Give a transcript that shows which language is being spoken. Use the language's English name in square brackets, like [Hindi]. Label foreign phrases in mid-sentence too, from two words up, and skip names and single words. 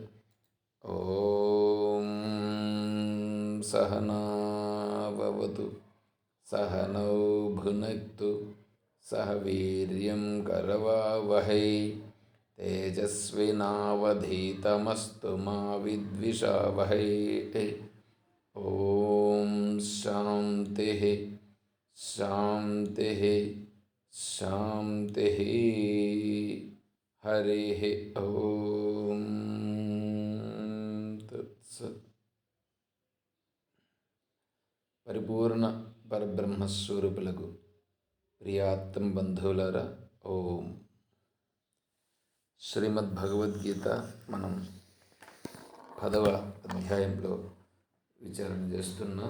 [Sanskrit] ॐ सहना भवतु सहनौ भुनक्तु सह वीर्यं करवावहै तेजस्विनावधीतमस्तु मा विद्विषावहै। ॐ शान्तिः शान्तिः शान्तिः। हरिः ॐ तत्सत्। [Telugu] పరిపూర్ణ పరబ్రహ్మస్వరూపులకు ప్రియాత్తం బంధువులారా, ఓం. శ్రీమద్ భగవద్గీత మనం 10వ అధ్యాయంలో విచారణ చేస్తున్నాం.